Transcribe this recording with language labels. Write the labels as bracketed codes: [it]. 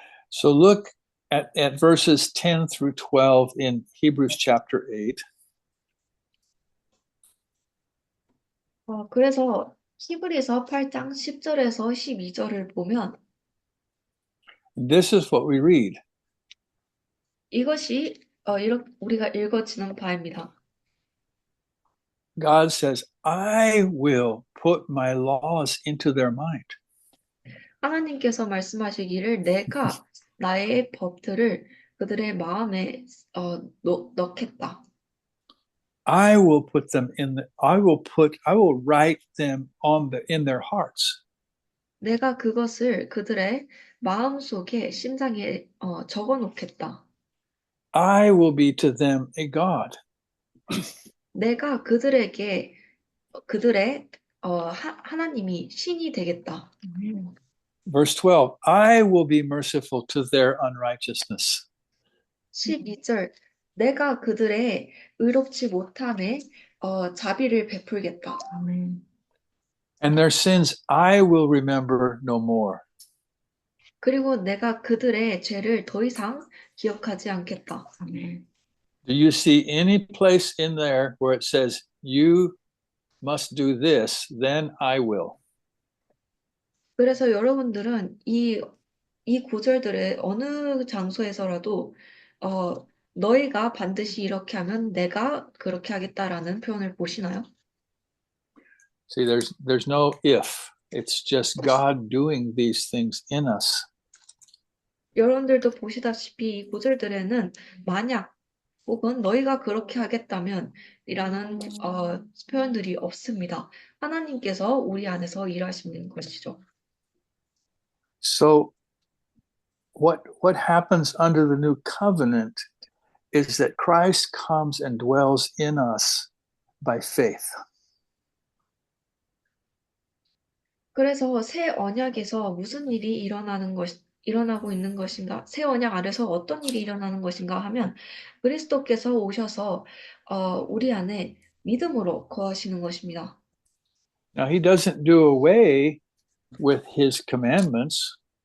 [en] So look at verses 10 through 12 in Hebrews chapter 8. [ko] 그래서 히브리서 8장 10절에서 12절을 보면 [en] This is what we read. [ko] 이것이 우리가 읽어지는 바입니다. [en] God says, I will put my laws into their mind. [ko] 하나님께서 말씀하시기를 내가 나의 법들을 그들의 마음에 넣겠다. [en] I will write them in their hearts. [ko] 내가 그것을 그들의 마음속에 심장에 적어 놓겠다. [en] I will be to them a God. [ko] 내가 그들의 하나님이 신이 되겠다. [en] Verse 12, I will be merciful to their unrighteousness. [ko] 12절 내가 그들의 의롭지 못함에 자비를 베풀겠다. [en] And their sins I will remember no more. [ko] 그리고 내가 그들의 죄를 더 이상 기억하지 않겠다. [en] Do you see any place in there where it says, you must do this, then I will? [ko] 그래서 여러분들은 이 구절들의 어느 장소에서라도 너희가 반드시 이렇게 하면 내가 그렇게 하겠다라는 표현을 보시나요? [en] See, there's no if. It's just God doing these things in us. [ko] 여러분들도 보시다시피 이 구절들에는 만약 혹은 너희가 그렇게 하겠다면 이라는 표현들이 없습니다. 하나님께서 우리 안에서 일하시는 것이죠. [en] So what happens under the new covenant is that Christ comes and dwells in us by faith. [ko] 그래서 새 언약에서 무슨 일이 일어나고 있는 것인가? 새 언약 아래서 어떤 일이 일어나는 것인가 하면 그리스도께서 오셔서 우리 안에 믿음으로 거하시는 것입니다. [en] Now, he doesn't do away with his commandments.